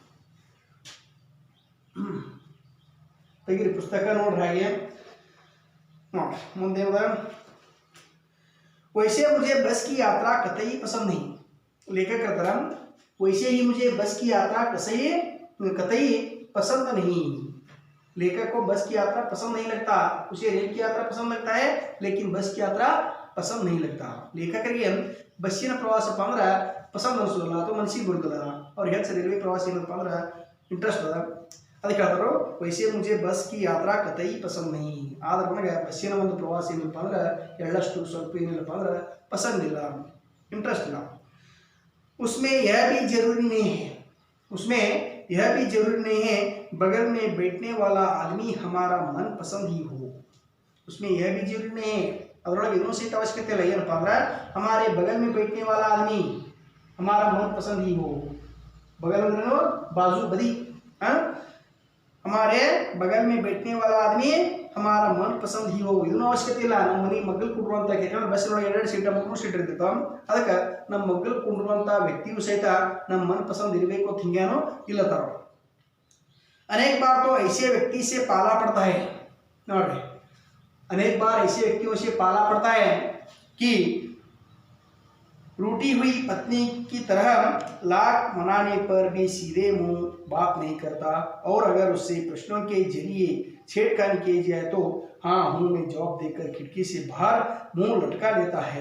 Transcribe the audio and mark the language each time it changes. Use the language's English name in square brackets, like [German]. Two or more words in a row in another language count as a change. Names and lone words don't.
[Hindi] पुस्तक नोट [Kannada] ಹಾಗೆ ಮುಂದೆ [Hindi] वैसे मुझे बस की यात्रा कतई पसंद नहीं। लेखक का तरह वैसे ही मुझे बस की यात्रा कतई पसंद नहीं। लेखक को बस की यात्रा पसंद नहीं लगता, उसे रेल की यात्रा पसंद लगता है, लेकिन बस की यात्रा पसंद नहीं लगता। [Kannada] लेखकರಿಗೆ ಬಸ್ಸಿನ ಪ್ರವಾಸ ಅಂದ್ರೆ ಪಸಂದ್ ಅನಿಸೋದಿಲ್ಲ ಅಥವಾ ಮನಸ್ಸಿಗೆ ಬರೋದಿಲ್ಲ, ಅವ್ರಿಗೆ ಹೆಚ್ಚು ರೈಲ್ವೆ ಪ್ರವಾಸ ಏನಪ್ಪ ಅಂದ್ರೆ ಇಂಟ್ರೆಸ್ಟ್ ಅದ। ಅದಕ್ಕೆ ಹೇಳ್ತಾರೋ [Hindi] वैसे मुझे बस की यात्रा कतई पसंद नहीं। [Kannada] ಆದ್ರೆ ನನಗೆ ಬಸ್ಸಿನ ಒಂದು ಪ್ರವಾಸ ಏನಪ್ಪ ಅಂದ್ರೆ ಎಳ್ಳಷ್ಟು ಸ್ವಲ್ಪ ಏನಿಲ್ಲಪ್ಪ ಅಂದ್ರೆ ಪಸಂದ್ ಇಲ್ಲ, ಇಂಟ್ರೆಸ್ಟ್ ಇಲ್ಲ। [Hindi] उसमें यह भी जरूरी नहीं है बगल में बैठने वाला आदमी हमारा मन पसंद ही हो। उसमें यह भी जरूरी नहीं है, [Kannada] ಅದರೊಳಗೆ ಇನ್ನೂ ಸಹಿತ ಅವಶ್ಯಕತೆ ಇಲ್ಲ। ಏನಪ್ಪ ಅಂದ್ರೆ [Hindi] हमारे बगल में बैठने वाला आदमी हमारा मन पसंद ही हो। बगल में बाजू बदी, हमारे बगल में बैठने वाला आदमी हमारा मन पसंद ही हो। [Kannada] ಇದನ್ನು ಅವಶ್ಯಕತೆ ಇಲ್ಲ। ನಮ್ಮ ಮನೆ ಮಗ್ಗಲ್ ಕುಂಡ್ರುವಂತ ಯಾಕಂದ್ರೆ ಬಸ್ ಒಳಗೆ 2 ಸೀಟ್ 3 ಸೀಟ್ ಇರ್ತಿತ್ತು, ಅದಕ್ಕೆ ನಮ್ಮ ಮಗ್ಗಲ್ ಕುಂಡ್ರುವಂತ ವ್ಯಕ್ತಿಯು ಸಹಿತ ನಮ್ಮ [Hindi] मन पसंद [Kannada] ಇರಬೇಕು ಅಂತ ಹಿಂಗೇನೋ ಇಲ್ಲತಾರ। [Hindi] अनेक बार तो ऐसे व्यक्ति से पाला पड़ता है, नोड्री, अनेक बार ऐसे व्यक्तियों से पाला पड़ता है कि रूठी हुई पत्नी की तरह लाख मनाने पर भी सीधे मुंह बात नहीं करता और अगर उससे प्रश्नों के जरिए छेड़खानी की जाए तो हाँ हूं में जवाब देकर खिड़की से बाहर मुंह लटका देता है।